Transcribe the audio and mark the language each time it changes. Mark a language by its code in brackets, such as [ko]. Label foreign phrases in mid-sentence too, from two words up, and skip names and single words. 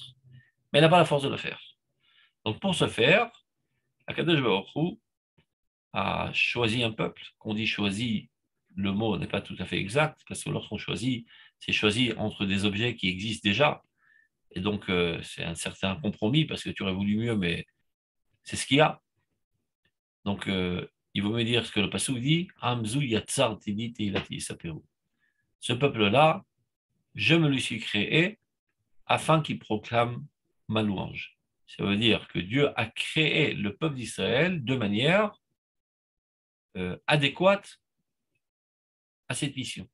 [fr] Mais elle n'a pas la force de le faire. Donc pour ce faire, [he] Akadosh Baruch Hu [fr] a choisi un peuple, qu'on dit choisi le mot n'est pas tout à fait exact, parce que lorsqu'on choisit, c'est choisi entre des objets qui existent déjà. Et donc, c'est un certain compromis, parce que tu aurais voulu mieux, mais c'est ce qu'il y a. Donc, il vaut mieux dire ce que le Passouk dit, [he] Amzu yatzar tidi teilati saperu. [fr] Ce peuple-là, je me le suis créé afin qu'il proclame ma louange. Ça veut dire que Dieu a créé le peuple d'Israël de manière adéquate à cette mission.